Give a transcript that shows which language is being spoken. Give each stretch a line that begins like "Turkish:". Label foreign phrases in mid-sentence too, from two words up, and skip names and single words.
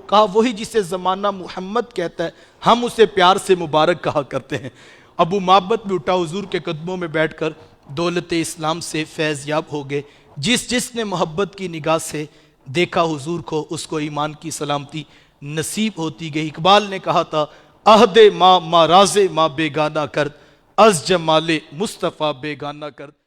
Urdu: کہا وہی جسے زمانہ محمد کہتا ہے، ہم اسے پیار سے مبارک کہا کرتے ہیں۔ ابو مابت بھی اٹھا، حضور کے قدموں میں بیٹھ کر دولت اسلام سے فیض یاب ہو گئے۔ جس نے محبت کی نگاہ سے دیکھا حضور کو، اس کو ایمان کی سلامتی نصیب ہوتی گئی۔ اقبال نے کہا تھا
Persian: عہد ما راز ما بیگانہ کرد، از جمال مصطفیٰ بیگانہ کرد۔